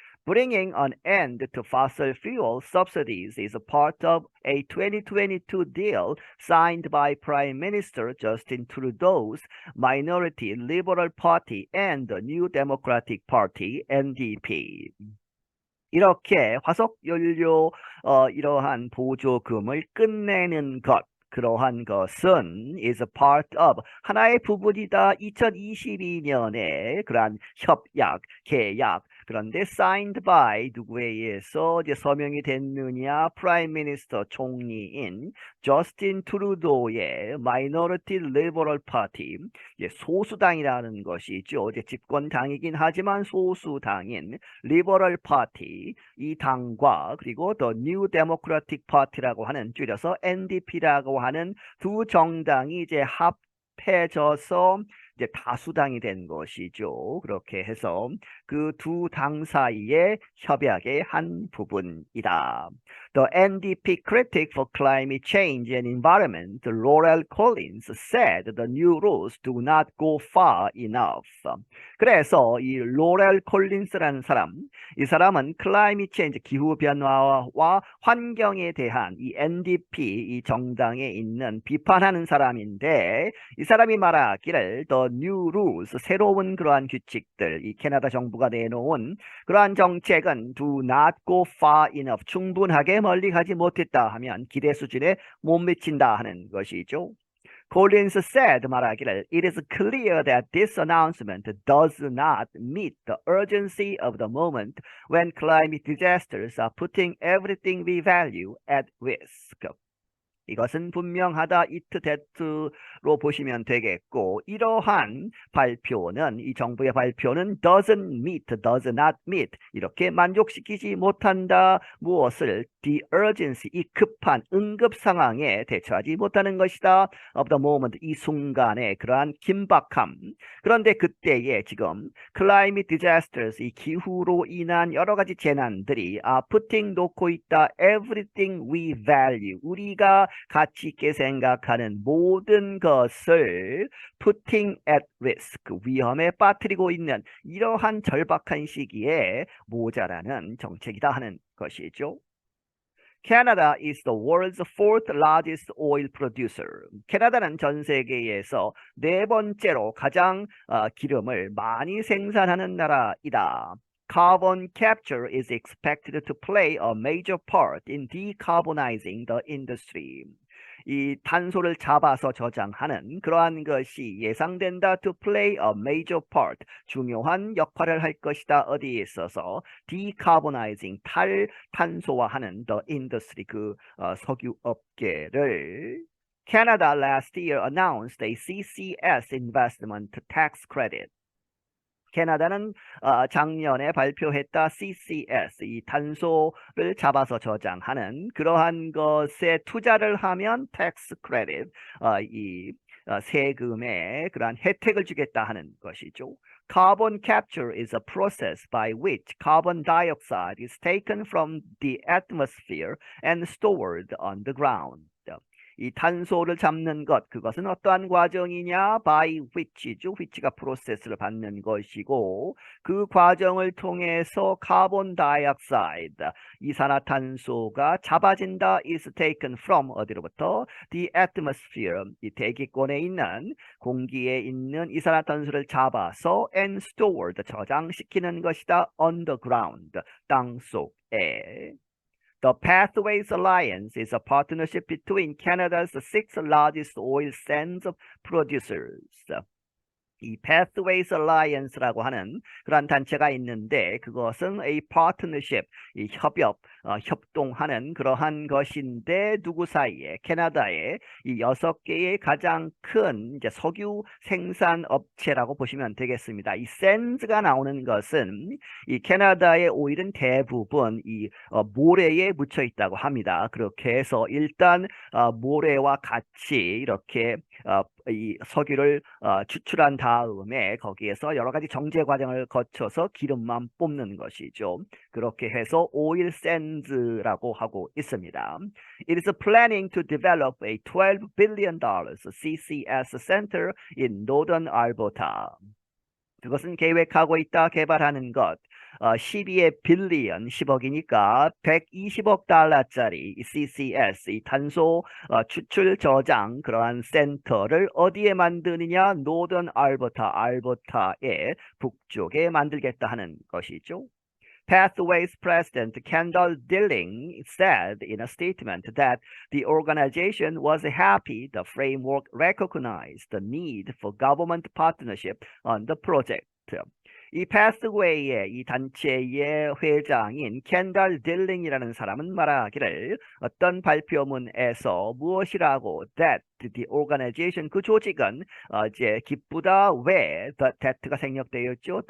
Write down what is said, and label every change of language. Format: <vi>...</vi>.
<en>Bringing an end to fossil fuel subsidies is a part of a 2022 deal signed by Prime Minister Justin Trudeau's Minority Liberal Party and the New Democratic Party (NDP).</en> <ko>이렇게 화석 연료 이러한 보조금을 끝내는 것 그러한 것은</ko> <en>is a part of</en> <ko>하나의 부분이다. 2022년에 그러한 협약, 계약 그런데</ko> <en>signed by</en> <ko>누구에 의해서 이제 서명이 됐느냐? 프라임 미니스터 총리인 저스틴 트루도의 마이너리티 리버럴 파티 소수당이라는 것이죠. 이제 집권당이긴 하지만 소수당인 리버럴 파티 이 당과 그리고 더 뉴 데모크라틱 파티라고 하는 줄여서 NDP라고 하는 두 정당이 이제 합해져서 이제 다수당이 된 것이죠. 그렇게 해서 그 두 당 사이의 협약의 한 부분이다.</ko> <en>The NDP critic for climate change and environment, Laurel Collins, said the new rules do not go far enough.</en> <ko>그래서 이 로렐 콜린스라는 사람, 이 사람은 클라이밋 체인지 기후 변화와 환경에 대한 이 NDP 이 정당에 있는 비판하는 사람인데 이 사람이 말하기를</ko> <en>The New Rules</en> <ko>새로운 그러한 규칙들 이 캐나다 정부가 내놓은 그러한 정책은</ko> <en>do not go far enough</en> <ko>충분하게 멀리 가지 못했다 하면 기대 수준에 못 미친다 하는 것이죠.</ko> <en>Collins said</en> <ko>말하기를</ko> <en>It is clear that this announcement does not meet the urgency of the moment when climate disasters are putting everything we value at risk.</en> <ko>이것은 분명하다. it that로 보시면 되겠고 이러한 발표는 이 정부의 발표는</ko> <en>does not meet</en> <ko>이렇게 만족시키지 못한다. 무엇을?</ko> <en>The urgency</en> <ko>이 급한 응급 상황에 대처하지 못하는 것이다.</ko> <en>of the moment</en> <ko>이 순간의 그러한 긴박함. 그런데 그때에 지금</ko> <en>climate disasters</en> <ko>이 기후로 인한 여러 가지 재난들이 putting 놓고 있다.</ko> <en>everything we value</en> <ko>우리가 가치 있게 생각하는 모든 것을</ko> <en>putting at risk</en> <ko>위험에 빠뜨리고 있는 이러한 절박한 시기에 모자라는 정책이다 하는 것이죠.</ko> <en>Canada is the world's fourth largest oil producer.</en> <ko>캐나다는 전 세계에서 네 번째로 가장 기름을 많이 생산하는 나라이다.</ko> <en>Carbon capture is expected to play a major part in decarbonizing the industry.</en> <ko>이 탄소를 잡아서 저장하는 그러한 것이 예상된다.</ko> <en>To play a major part.</en> <ko>중요한 역할을 할 것이다. 어디에 있어서? Decarbonizing. 탈탄소화하는</ko> <en>the industry.</en> <ko>그 석유 업계를.</ko> <en>Canada last year announced a CCS investment tax credit.</en> <ko>캐나다는 작년에 발표했다. CCS, 이 탄소를 잡아서 저장하는 그러한 것에 투자를 하면</ko> <en>tax credit,</en> <ko>세금의 그러한 혜택을 주겠다 하는 것이죠.</ko> <en>Carbon capture is a process by which carbon dioxide is taken from the atmosphere and stored on the ground.</en> <ko>이 탄소를 잡는 것, 그것은 어떠한 과정이냐?</ko> <en>by which죠.</en> <ko>which가 프로세스를 받는 것이고 그 과정을 통해서 카본 다이옥사이드, 이산화탄소가 잡아진다.</ko> <en>is taken from</en> <ko>어디로부터?</ko> <en>the atmosphere,</en> <ko>이 대기권에 있는 공기에 있는 이산화탄소를 잡아서</ko> <en>and stored,</en> <ko>저장시키는 것이다.</ko> <en>on the ground,</en> <ko>땅 속에.</ko> <en>The Pathways Alliance is a partnership between Canada's six largest oil sands producers.</en> <ko>이 Pathways Alliance라고 하는 그러한 단체가 있는데 그것은 a partnership, 이 협동하는 그러한 것인데 누구 사이에 캐나다의 이 6개의 가장 큰 이제 석유 생산 업체라고 보시면 되겠습니다. 이 샌즈가 나오는 것은 이 캐나다의 오일은 대부분 이 모래에 묻혀 있다고 합니다. 그렇게 해서 일단 모래와 같이 이렇게 이 석유를 추출한 다음에 거기에서 여러 가지 정제 과정을 거쳐서 기름만 뽑는 것이죠. 그렇게 해서 오일 샌즈라고 하고 있습니다.</ko> <en>It is planning to develop a $12 billion CCS center in Northern Alberta.</en> <ko>그것은 계획하고 있다, 개발하는 것. 12의 빌리언, 10억이니까 120억 달러짜리 CCS, 이 탄소 추출 저장 그러한 센터를 어디에 만드느냐? 노던 알버타의 북쪽에 만들겠다 하는 것이죠.</ko> <en>Pathways President Kendall Dilling said in a statement that the organization was happy the framework recognized the need for government partnership on the project.</en> <ko>이 패스웨이의 이 단체의 회장인 켄달 딜링이라는 사람은 말하기를 어떤 발표문에서 무엇이라고</ko> <en>that the organization</en> <ko>그 조직은 이제 기쁘다 왜 that가 생략되어 있죠.</ko>